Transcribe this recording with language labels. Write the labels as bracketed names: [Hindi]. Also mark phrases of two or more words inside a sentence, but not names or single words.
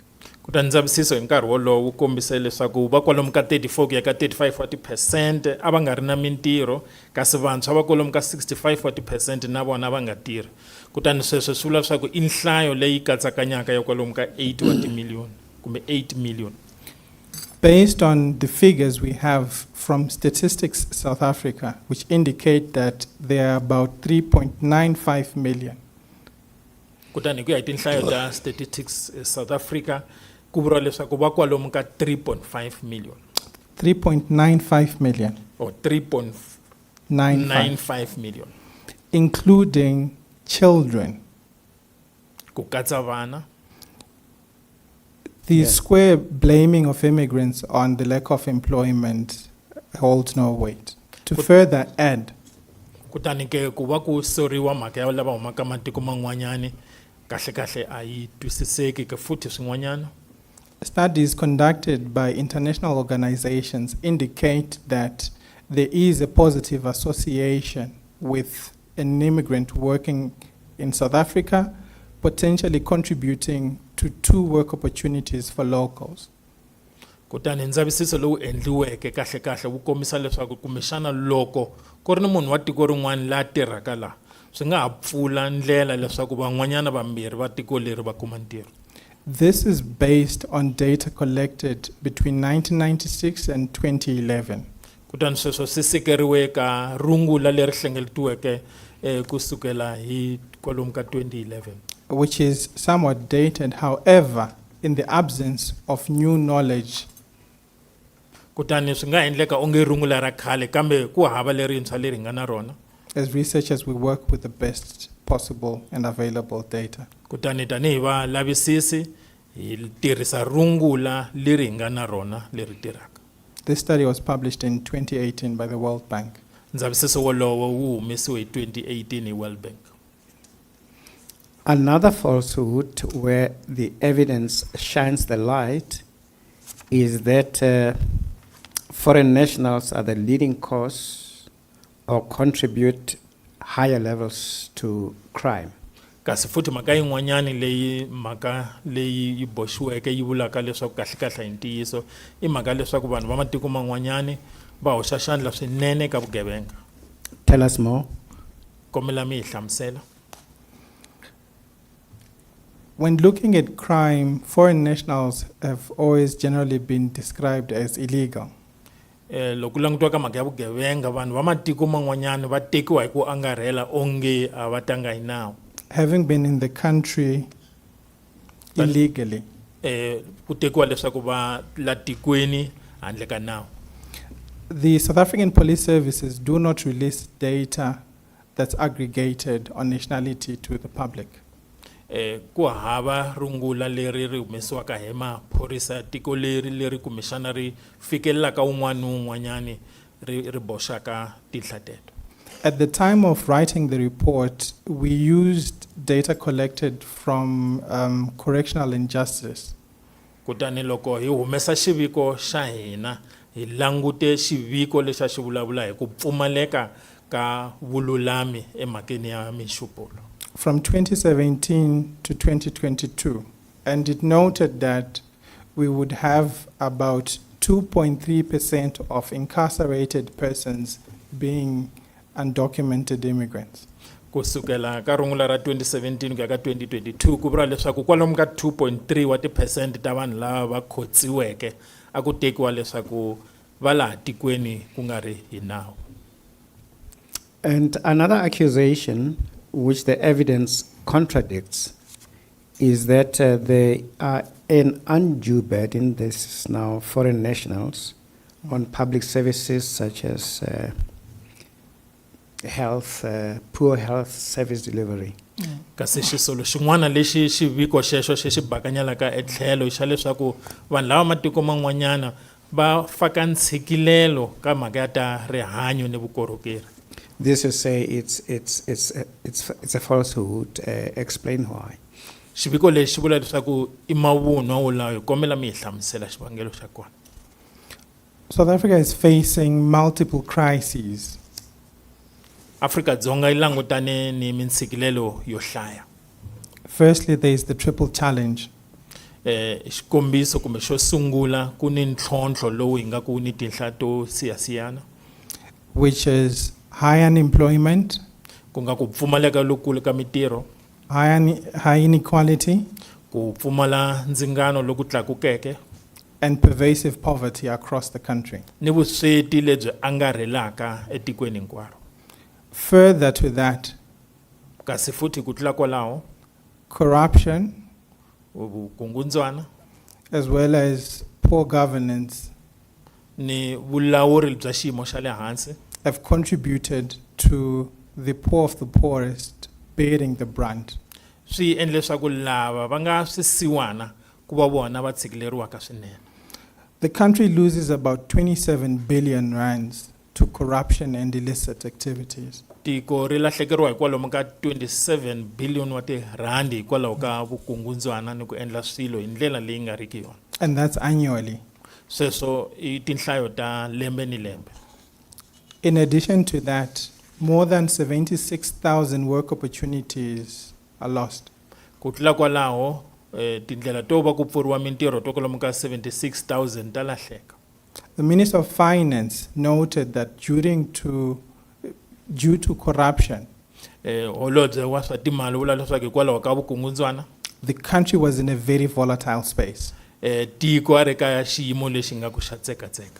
[Tsonga] Kutani ndzavisiso hi nkarhi wolowo wu kombise leswaku va kwalomu ka 34 ku ya ka 35-40% a va nga ri na mintirho, kasi vantshwa va kwalomu ka 65-40% na vona va nga tirhi. Kutani sweswo swi vula leswaku i nhlayo leyi katsakanyaka ya kwalomu ka 8 wa timiliyoni kumbe 8 million. [English] Based on the figures we have from Statistics South Africa, which indicate that there are about 3.95 million. [Tsonga] Kutani ku ya hi tinhlayo ta Statistics South Africa ku vuriwa leswaku va kwalomu ka 3.5 million 3.95 million, [English] or 3.95 million, including children. [Tsonga] ku katsa vana. [English] The Yeah. square blaming of immigrants on the lack of employment holds no weight. To further add, [Tsonga] Kutani ke ku va ku soriwa mhaka ya lava humaka matiko man'wanyani kahle kahle a yi twisiseki ke futhi swin'wanyana. [English] studies conducted by international organizations indicate that there is a positive association with an immigrant working in South Africa, potentially contributing to 2 work opportunities for locals. [Tsonga] Kutani ndzavisiso lowu endliweke kahle kahle wu kombisa leswaku kumbexana loko ku ri ni munhu wa tiko rin'wana la tirhaka la swi nga ha pfula ndlela leswaku van'wanyana vambirhi va tiko leri va kuma ntirho. [English] This is based on data collected between 1996 and 2011. [Tsonga] Kutani sweswo swi sekeriwe ka rungula leri hlengeletiweke kusukela hi kwalomu ka 2011. [English] Which is somewhat dated. However, in the absence of new knowledge, [Tsonga] Kutani swi nga endleka onge rungula ra khale kambe ku hava lerintshwa leri nga na rona. [English] as researchers, we work with the best possible and available data. [Tsonga] Kutani tanihi va lavisisi hi tirhisa rungula leri hi nga na rona leri tirhaka. [English] This study was published in 2018 by the World Bank. [Tsonga] Ndzavisiso wolowo wu humesiwe hi 2018 hi World Bank. [English] Another falsehood where the evidence shines the light is that foreign nationals are the leading cause or contribute higher levels to crime. [Tsonga] Kasi futhi mhaka yin'wanyani leyi yi boxiweke yi vulaka leswaku kahle kahle hi ntiyiso i mhaka leswaku vanhu va matiko man'wanyani va hoxa xandla swinene ka vugevenga. [English] Tell us more. [Tsonga] Kombela mi hi hlamusela. [English] When looking at crime, foreign nationals have always generally been described as illegal. [Tsonga] Loko langutiwa ka mhaka ya vugevenga vanhu va matiko man'wanyani va tekiwa hi ku angarhela onge a va tanga hi nawu. [English] Having been in the country illegally. [Tsonga] Ku tekiwa leswaku va la tikweni handle ka nawu. [English] The South African Police Services do not release data that's aggregated on nationality to the public. [Tsonga] Ku hava rungula leri ri humesiwaka hi maphorisa ya tiko leri kumbexana ri fikelelaka un'wana ni un'wanyani ri boxaka tinhla teto. [English] At the time of writing the report, we used data collected from correctional and justice. [Tsonga] Kutani loko hi humesa xiviko xa hina hi langute xiviko lexi xi vulavula hi ku pfumaleka ka vululami emhakeni ya minxupulo. [English] From 2017 to 2022, and it noted that we would have about 2.3% of incarcerated persons being undocumented immigrants. [Tsonga] Kusukela ka rungula ra 2017 ku ya ka 2022 ku vuriwa leswaku kwalomu ka 2.3 wa tiphesenti ta vanhu lava va khotsiweke a ku tekiwa leswaku va laha tikweni ku nga ri hi nawu. [English] And another accusation, which the evidence contradicts, is that they are an undue burden, this is now foreign nationals, on public services such as health, poor health service delivery. [Tsonga] Kasi xisolo xin'wana lexi xiviko xexo xi xi bakanyelaka etlhelo xa leswaku vanhu lava matiko man'wanyana va faka ntshikilelo ka mhaka ya ta rihanyo ni vukorhokeri. [English] This is say it's a falsehood. Explain why. [Tsonga] Xiviko lexi xi vula leswaku i mavunwa wolawo hi kombela mi hi hlamusela xivangelo xa kona. [English] South Africa is facing multiple crises. [Tsonga] Afrika-Dzonga yi langutane ni mintshikilelo yo hlaya. [English] Firstly, there is the triple challenge. [Tsonga] Xikombiso kumbe xo sungula ku ni ntlhontlho lowu hi nga ku ni tinhla to siyasiyana, [English] which is high unemployment, [Tsonga] ku nga ku pfumaleka lokulu ka mitirho, [English] high inequality, [Tsonga] ku pfumala ndzingano loku tlakukeke, [English] and pervasive poverty across the country. [Tsonga] ni vusweti lebyi angarhelaka etikweni hinkwaro. [English] Further to that, [Tsonga] Kasi futhi ku tlula kwalaho, [English] corruption, [Tsonga] vukungundzwana [English] as well as poor governance, [Tsonga] ni vulawuri bya xiyimo xa le hansi [English] have contributed to the poor of the poorest bearing the brunt. [Tsonga] swi endle leswaku lava va nga swisiwana ku va vona va tshikileriwaka swinene. [English] The country loses about 27 billion rands to corruption and illicit activities. [Tsonga] Tiko ri lahlekeriwa hikwalaho ka 27 billion wa tirhandi hikwalaho ka vukungundzwana ni ku endla swilo hi ndlela leyi nga riki yona. [English] And that's annually. [Tsonga] Sweswo i tinhlayo ta lembe ni lembe. [English] In addition to that, more than 76,000 work opportunities are lost. [Tsonga] Ku tlula kwalaho tindlela to va ku pfuriwa mintirho to kwalomu ka 76,000 ta lahleka. [English] The Minister of Finance noted that due to corruption, [Tsonga] Holobye wa swa timali u vula leswaku hikwalaho ka vukungundzwana [English] the country was in a very volatile space, [Tsonga] tiko a ri ka xiyimo lexi nga ku xa tsekatseka.